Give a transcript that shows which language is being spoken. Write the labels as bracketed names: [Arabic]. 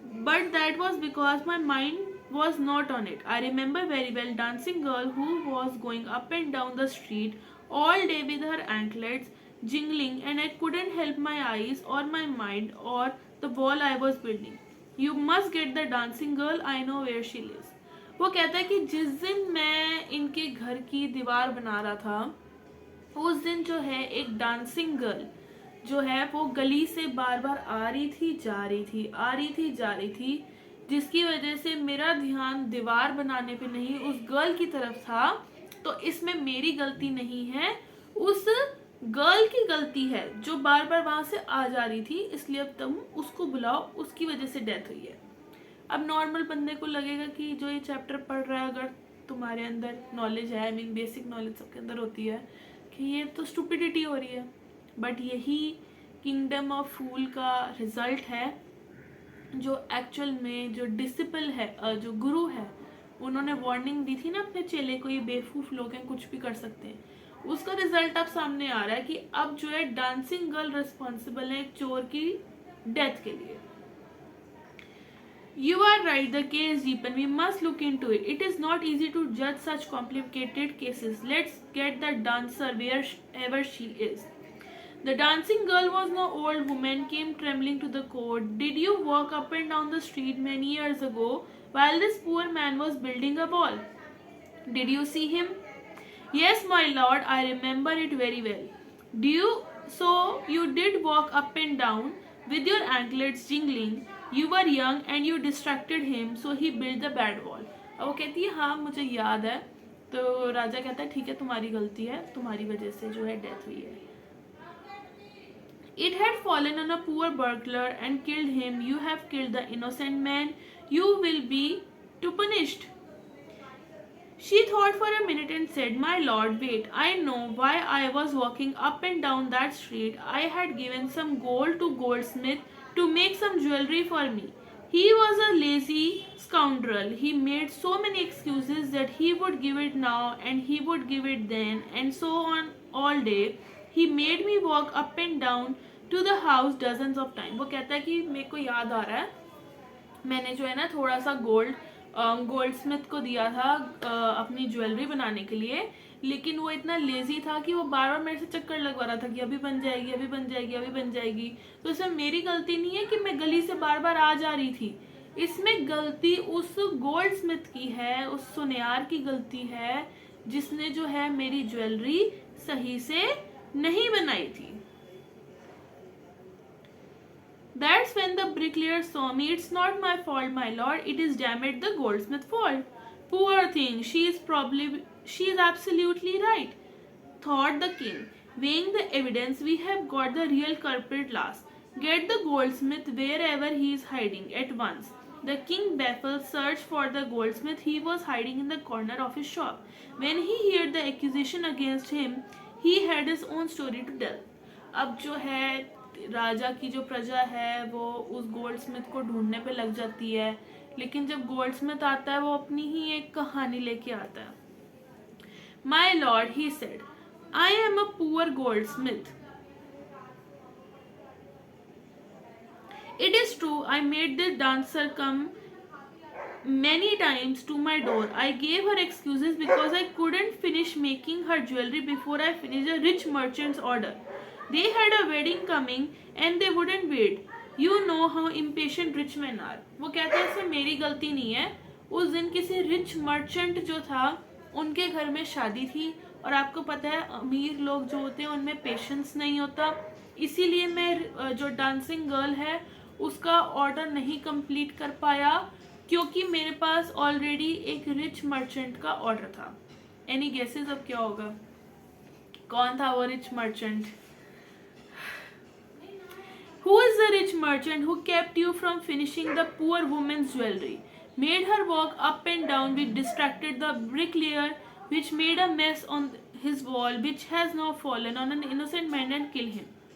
[English] But that was because my mind was not on it. I remember very well dancing girl who was going up and down the street all day with her anklets jingling, and I couldn't help my eyes or my mind or the wall I was building. You must get the dancing girl. I know where she lives." [Hindi] वो कहता है कि जिस दिन मैं इनके घर की दीवार बना रहा था, उस दिन जो है एक डांसिंग गर्ल जो है वो गली से बार बार आ रही थी, जा रही थी, आ रही थी, जा रही थी, जिसकी वजह से मेरा ध्यान दीवार बनाने पे नहीं उस गर्ल की तरफ था। तो इसमें मेरी गलती नहीं है, उस गर्ल की गलती है जो बार बार वहां से आ जा रही थी, इसलिए अब तुम उसको बुलाओ, उसकी वजह से डेथ हुई है। अब नॉर्मल बंदे को लगेगा कि जो ये चैप्टर पढ़ रहा है, अगर तुम्हारे अंदर नॉलेज है, [English] I mean [Hindi] बेसिक नॉलेज सबके अंदर होती है, कि ये तो स्टूपिडिटी हो रही है। बट यही किंगडम ऑफ फूल का रिजल्ट है, जो एक्चुअल में जो डिसिपल है, जो गुरु है, उन्होंने वार्निंग दी थी ना अपने चेले को, ये बेवकूफ़ लोग हैं, कुछ भी कर सकते हैं, उसका रिजल्ट अब सामने आ रहा है कि अब जो है डांसिंग गर्ल रिस्पॉन्सिबल है एक चोर की डेथ के लिए। [English] You are right, the case deepen. We must look into it. It is not easy to judge such complicated cases. Let's get the dancer wherever she is. The dancing girl was no old woman, came trembling to the court. "Did you walk up and down the street many years ago while this poor man was building a wall? Did you see him?" "Yes, my lord, I remember it very well." So you did walk up and down with your anklets jingling. You were young and you distracted him, so he built the bad wall. [Hindi] अब वो कहती है हाँ मुझे याद है। तो राजा कहता है ठीक है, तुम्हारी गलती है, तुम्हारी वजह से जो है डेथ हुई है। [English] "It had fallen on a poor burglar and killed him. You have killed the innocent man. You will be too punished." She thought for a minute and said, "My lord, wait, I know why I was walking up and down that street. I had given some gold to goldsmith to make some jewelry for me. He was a lazy scoundrel. He made so many excuses that he would give it now and he would give it then and so on all day. He made me walk up and down to the house dozens of times. [Hindi] वो कहता है कि मेरे को याद आ रहा है मैंने जो है ना थोड़ा सा गोल्ड स्मिथ को दिया था अपनी ज्वेलरी बनाने के लिए, लेकिन वो इतना लेजी था कि वो बार बार मेरे से चक्कर लगवा रहा था कि अभी बन जाएगी, अभी बन जाएगी, अभी बन जाएगी। तो इसमें मेरी गलती नहीं है कि मैं गली से बार बार आ जा रही थी, इसमें गलती उस गोल्ड स्मिथ की है, उस सुनियार की गलती है जिसने जो है मेरी ज्वेलरी सही से नहीं बनाई थी। [English] That's when the bricklayer saw me. It's not my fault, my lord. It is damn it the goldsmith's fault. Poor thing. She is absolutely right, thought the king. Weighing the evidence, we have got the real culprit last. Get the goldsmith wherever he is hiding at once. The king baffled searched for the goldsmith. He was hiding in the corner of his shop. When he heard the accusation against him, he had his own story to tell. [Hindi] अब जो है राजा की जो प्रजा है वो उस Goldsmith को ढूंढने पे लग जाती है, लेकिन जब गोल्डस्मिथ आता है वो अपनी ही एक कहानी लेके आता है। [English] My lord, he said, I am a poor goldsmith. It is true, I made the dancer come many times to my door. I gave her excuses because I couldn't finish making her jewelry before I finished a rich merchant's order. They had a wedding coming and they wouldn't wait. You know how impatient rich men are. [Hindi] वो कहते हैं इसमें मेरी गलती नहीं है। उस दिन किसी रिच मर्चेंट जो था उनके घर में शादी थी और आपको पता है अमीर लोग जो होते हैं उनमें पेशेंस नहीं होता, इसीलिए मैं जो डांसिंग गर्ल है उसका ऑर्डर नहीं कंप्लीट कर पाया क्योंकि मेरे पास ऑलरेडी एक रिच मर्चेंट का ऑर्डर था। [English] any guesses [Hindi] अब क्या होगा, कौन था वो rich merchant? [English] Who is the rich merchant who kept you from finishing the poor woman's jewelry, made her walk up and down, which distracted the bricklayer, which made a mess on his wall, which has now fallen on an innocent man and killed him?